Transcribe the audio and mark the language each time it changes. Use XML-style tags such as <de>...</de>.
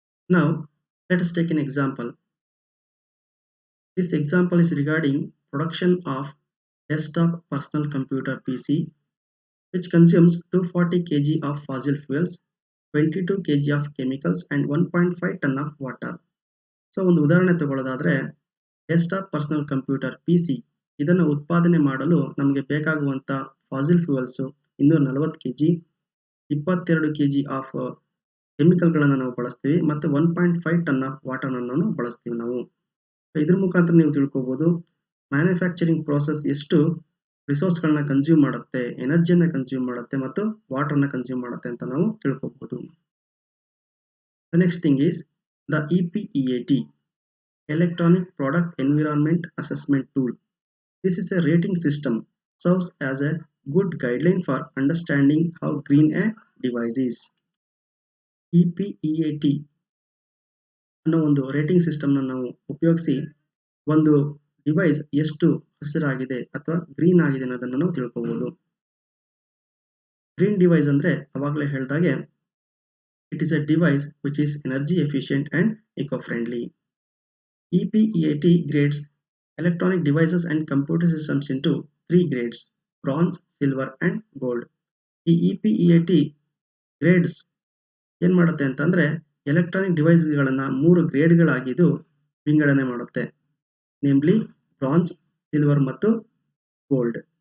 <en>Now let us take an example. This example is regarding production of desktop personal computer PC, which consumes 240 kg of fossil fuels, 22 kg of chemicals and 1.5 ton of water.</en> <kn>So ಒಂದು ಉದಾಹರಣೆ ತಗೊಳ್ಳೋದಾದರೆ, desktop personal computer PC ಇದನ್ನು ಉತ್ಪಾದನೆ ಮಾಡಲು ನಮಗೆ ಬೇಕಾಗುವಂಥ fossil ಫ್ಯೂಯಲ್ಸು 240 kg, 22 kg of ಕೆಮಿಕಲ್ಗಳನ್ನು ನಾವು ಬಳಸ್ತೀವಿ ಮತ್ತು 1.5 ಟನ್ ಆಫ್ ವಾಟರ್ನನ್ನು ಬಳಸ್ತೀವಿ ನಾವು. ಇದ್ರ ಮುಖಾಂತರ ನೀವು ತಿಳ್ಕೊಬೋದು ಮ್ಯಾನುಫ್ಯಾಕ್ಚರಿಂಗ್ ಪ್ರೋಸೆಸ್ ಎಷ್ಟು ರಿಸೋರ್ಸ್ಗಳನ್ನ ಕನ್ಸ್ಯೂಮ್ ಮಾಡುತ್ತೆ, ಎನರ್ಜಿಯನ್ನು ಕನ್ಸ್ಯೂಮ್ ಮಾಡುತ್ತೆ ಮತ್ತು ವಾಟರ್ನ ಕನ್ಸ್ಯೂಮ್ ಮಾಡುತ್ತೆ ಅಂತ ನಾವು ತಿಳ್ಕೊಬೋದು.</kn> <en>The next thing is the EPEAT, Electronic Product Environment Assessment Tool. This is a rating system, serves as a good guideline for understanding how green a device is.</en> <kn>EPEAT ಅನ್ನೋ ಒಂದು rating ಸಿಸ್ಟಮ್ನ ನಾವು ಉಪಯೋಗಿಸಿ ಒಂದು ಡಿವೈಸ್ ಎಷ್ಟು ಹಸಿರಾಗಿದೆ ಅಥವಾ green ಆಗಿದೆ ಅನ್ನೋದನ್ನು ನಾವು ತಿಳ್ಕೊಬೋದು.</kn> <en>green device</en> <kn>ಅಂದರೆ ಅವಾಗಲೇ ಹೇಳಿದಾಗೆ</kn> <en>It is a device which is energy efficient and eco friendly. EPEAT grades electronic devices and computer systems into 3 grades: bronze, silver and gold.</en> <kn>ಈ EPEAT ಗ್ರೇಡ್ಸ್ ಏನು ಮಾಡುತ್ತೆ ಅಂತಂದರೆ ಎಲೆಕ್ಟ್ರಾನಿಕ್ ಡಿವೈಸ್ಗಳನ್ನು 3 ಗ್ರೇಡ್ಗಳಾಗಿದ್ದು ವಿಂಗಡಣೆ ಮಾಡುತ್ತೆ, ನೇಮ್ಲಿ ಬ್ರಾಂಜ್, ಸಿಲ್ವರ್ ಮತ್ತು ಗೋಲ್ಡ್.</kn>